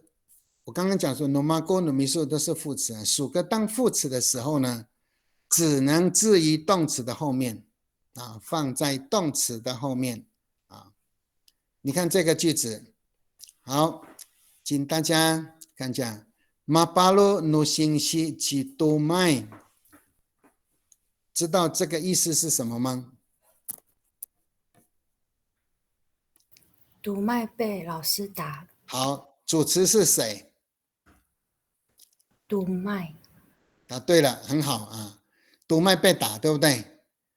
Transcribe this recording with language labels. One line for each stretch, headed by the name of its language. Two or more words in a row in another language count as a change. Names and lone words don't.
Chinese: 我刚刚讲说
Amis: nomago nomiso
Chinese: 都是副词属格当副词的时候呢，只能置于动词的后面放在动词的后面你看这个句子，好，请大家看一下
Amis: Mapalo no singsi chito mai，
Chinese: 知道这个意思是什么吗？读麦被老师打。好，主词是谁？读麦。答对了，很好读麦被打，对不对？